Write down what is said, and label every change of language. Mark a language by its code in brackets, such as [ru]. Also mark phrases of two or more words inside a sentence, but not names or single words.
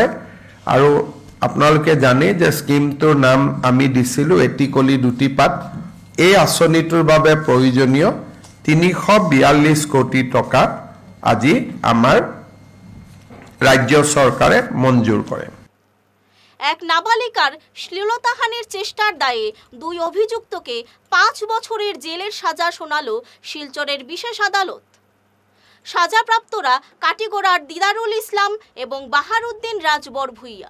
[as] আৰু আপোনালোকে জানে যে স্কিমটোৰ নাম আমি দিছিলোঁ এটি কলি দুটি পাত। এই আঁচনিটোৰ বাবে প্ৰয়োজনীয় 342 কোটি টকা আজি আমাৰ ৰাজ্য চৰকাৰে মঞ্জুৰ কৰে। [bn] এক নাবালিকার শ্লীলতাহানির চেষ্টার দায়ে 2 অভিযুক্তকে 5 বছরের জেলের সাজা শোনালো শিলচরের বিশেষ আদালত। সাজাপ্রাপ্তরা কাটিগড়ার দিদারুল ইসলাম এবং বাহারুদ্দিন রাজবর ভুইয়া।